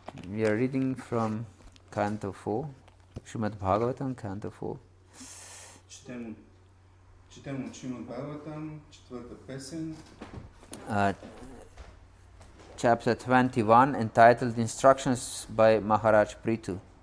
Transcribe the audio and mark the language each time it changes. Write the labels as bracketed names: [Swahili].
[English] We are reading from Canto 4, Srimad Bhagavatam, Canto 4. [Bulgarian] Четем от Шримад Бхагаватам, четвърта песен. [English] Chapter 21, entitled Instructions by Maharaj Prithu.